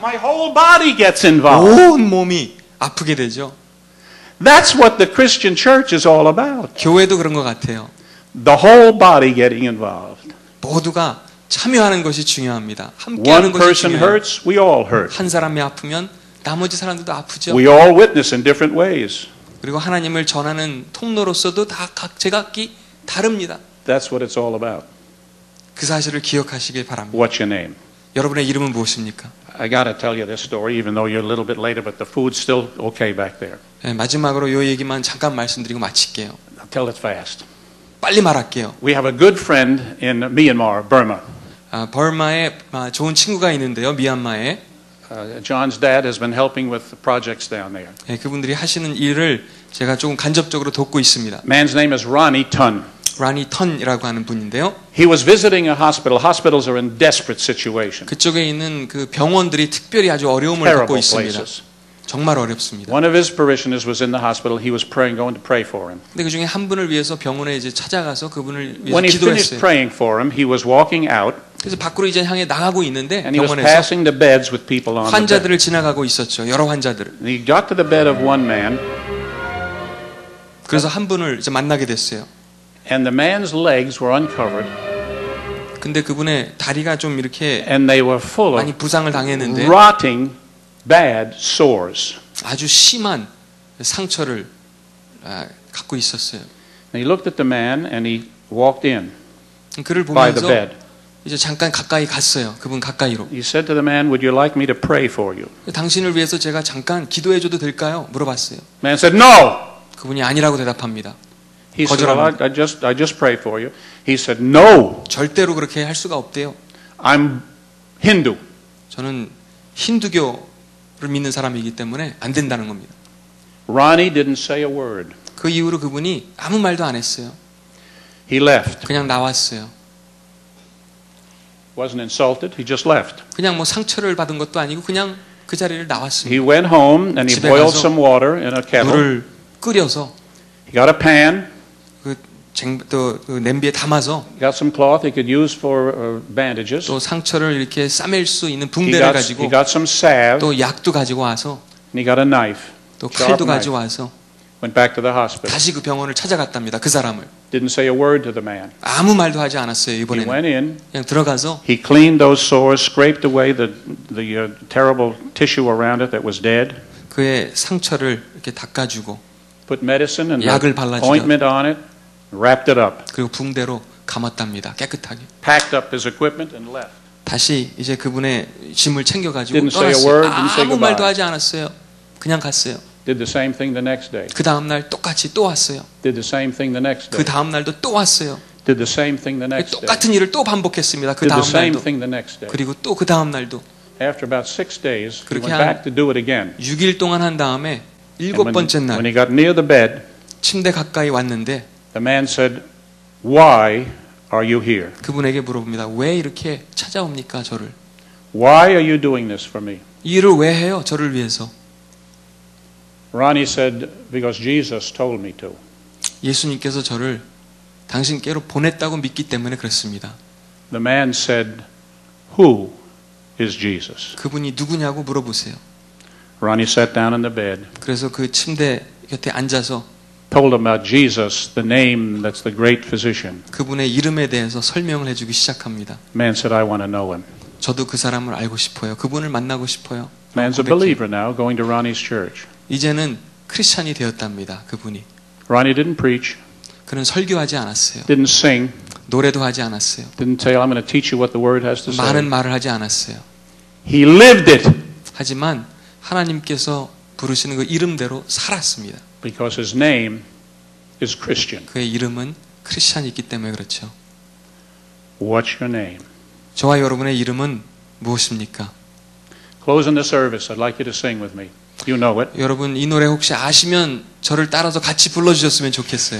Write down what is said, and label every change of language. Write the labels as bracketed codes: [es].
[en] My whole body gets involved. [ko] 온 몸이 아프게 되죠. [en] That's what the Christian church is all about. [ko] 교회도 그런 것 같아요. [en] The whole body getting involved. [ko] 모두가 참여하는 것이 중요합니다. [en] One [ko] 함께하는 것이 [en] person [ko] 중요해요. [en] hurts, we all hurt. [ko] 한 사람이 아프면 나머지 사람들도 아프죠. [en] We all witness in different ways. [ko] 그리고 하나님을 전하는 통로로서도 다 각기 다릅니다. [en] That's what it's all about. [ko] 그 사실을 기억하시길 바랍니다. [en] What's your name? [ko] 여러분의 이름은 무엇입니까? [en] I got to tell you this story, even though you're a little bit later, but the food's still okay back there. [ko] 네, 마지막으로 이 얘기만 잠깐 말씀드리고 마칠게요. [en] I'll tell it fast. [ko] 빨리 말할게요. [en] We have a good friend in Myanmar, Burma. [ko] 버마에 좋은 친구가 있는데요. 미얀마에. [en] John's dad has been helping with the projects down there. [ko] 네, 그분들이 하시는 일을 제가 조금 간접적으로 돕고 있습니다. [en] Man's name is Ronnie Tun. [ko] 라니 턴이라고 하는 분인데요. [en] He was visiting a hospital. Hospitals are in desperate situation. [ko] 그쪽에 있는 그 병원들이 특별히 아주 어려움을 겪고 [en] Terrible [ko] 있습니다. [en] places. [ko] 정말 어렵습니다. [en] One of his parishioners was in the hospital. He was praying, going to pray for him. [ko] 근데 그 중에 한 분을 위해서 병원에 이제 찾아가서 그분을 위해서 [en] When he finished [ko] 기도했어요. [en] praying for him, he was walking out [ko] 그래서 밖으로 이제 향해 나가고 있는데 [en] and he was [ko] 병원에서 [en] passing the beds with people on the bed. [ko] 환자들을 지나가고 있었죠. 여러 환자들을. [en] And he got to the bed of one man, [ko] 그래서 한 분을 이제 만나게 됐어요. [en] and the man's legs were uncovered, [ko] 근데 그분의 다리가 좀 이렇게 [en] and they were full [ko] 많이 [en] of [ko] 부상을 당했는데 [en] rotting, bad sores. [ko] 아주 심한 상처를 갖고 있었어요. [en] And he looked at the man and he walked in [ko] 그를 [en] by the [ko] 보면서 [en] bed. [ko] 이제 잠깐 가까이 갔어요. 그분 가까이로. [en] He said to the man, "Would you like me to pray for you?" [ko] 당신을 위해서 제가 잠깐 기도해줘도 될까요? 물어봤어요. [en] Man said, "No." [ko] 그분이 아니라고 대답합니다. [en] He said, "Well, I just pray for you." He said, "No, [ko] 절대로 그렇게 할 수가 없대요. [en] I'm Hindu." [ko] 저는 힌두교를 믿는 사람이기 때문에 안 된다는 겁니다. [en] Ronnie didn't say a word. [ko] 그 이후로 그분이 아무 말도 안 했어요. [en] He left. [ko] 그냥 나왔어요. [en] Wasn't insulted. He just left. [ko] 그냥 뭐 상처를 받은 것도 아니고 그냥 그 자리를 나왔습니다. [en] He went home and he [ko] 집에 [en] boiled [ko] 가서 [en] some water in a kettle. [ko] 물을 끓여서 [en] He got a pan. [ko] 그 냄비에 담아서 [en] Got some cloth he could use for bandages. [ko] 또 상처를 이렇게 싸맬 수 있는 [en] He [ko] 붕대를 가지고 [en] got some salve. [ko] 또 약도 가지고 와서 [en] And he got a knife. [ko] 또 [en] Sharp [ko] 칼도 [en] knife. [ko] 가지고 와서 [en] Went back to the hospital. [ko] 다시 그 병원을 찾아갔답니다. 그 사람을. [en] Didn't say a word to the man. [ko] 아무 말도 하지 않았어요. [en] He [ko] 이번에는. [en] went in. [ko] 그냥 들어가서 [en] He cleaned those sores, scraped away the terrible tissue around it that was dead. [ko] 그의 상처를 이렇게 닦아주고 [en] Put medicine and [ko] 약을 발라주죠. [en] ointment on it. Wrapped it up. [ko] 그리고 붕대로 감았답니다. 깨끗하게. [en] Packed up his equipment and left. [ko] 다시 이제 그분의 짐을 챙겨가지고 [en] Didn't say a [ko] 떠났어요. [en] word, didn't say [ko] 아무 [en] goodbye. [ko] 말도 하지 않았어요. 그냥 갔어요. [en] Did the same thing the next day. [ko] 그 다음날 똑같이 또 왔어요. [en] Did the same thing the next [ko] 그 [en] day. [ko] 다음날도 또 왔어요. [en] Did the same thing the next day. [ko] 똑같은 일을 또 반복했습니다. 그 [en] Did the same [ko] 다음날도. [en] thing the next day. [ko] 그리고 또 그 다음날도. [en] After about 6 days, he [ko] 그렇게 [en] went [ko] 한 [en] back to do it again. [ko] 6일 동안 한 다음에 [en] And [ko] 일곱 번째 [en] when [ko] 날 [en] he got near the bed, [ko] 침대 가까이 왔는데 [en] the man said, "Why are you here? [ko] 그분에게 물어봅니다. 왜 이렇게 찾아옵니까 저를? [en] Why are you doing this for me?" [ko] 이 일을 왜 해요? 저를 위해서. [en] Ronnie said, "Because Jesus told me to." [ko] 예수님께서 저를 당신께로 보냈다고 믿기 때문에 그렇습니다. [en] The man said, "Who is Jesus?" [ko] 그분이 누구냐고 물어보세요. [en] Ronnie sat down in the bed, [ko] 그래서 그 침대 곁에 앉아서 [en] told him about Jesus, the name that's the great physician. [ko] 그분의 이름에 대해서 설명을 해주기 시작합니다. [en] Man said, "I want to know him." [ko] 저도 그 사람을 알고 싶어요. 그분을 만나고 싶어요. [en] Man's a [ko] 고백해요. [en] believer now, going to Ronnie's church. [ko] 이제는 크리스찬이 되었답니다. 그분이. [en] Ronnie didn't preach, [ko] 그는 설교하지 않았어요. [en] didn't sing, [ko] 노래도 하지 않았어요. [en] didn't say, "I'm going to teach you what the word has to say." [ko] 많은 말을 하지 않았어요. [en] He lived it [ko] 하지만 하나님께서 부르시는 그 이름대로 살았습니다. [en] because his name is Christian. [ko] 그의 이름은 크리스찬이기 때문에 그렇죠. [en] What's your name? [ko] 저와 여러분의 이름은 무엇입니까? [en] Closing the service, I'd like you to sing with me. You know it. [ko] 여러분 이 노래 혹시 아시면 저를 따라서 같이 불러주셨으면 좋겠어요.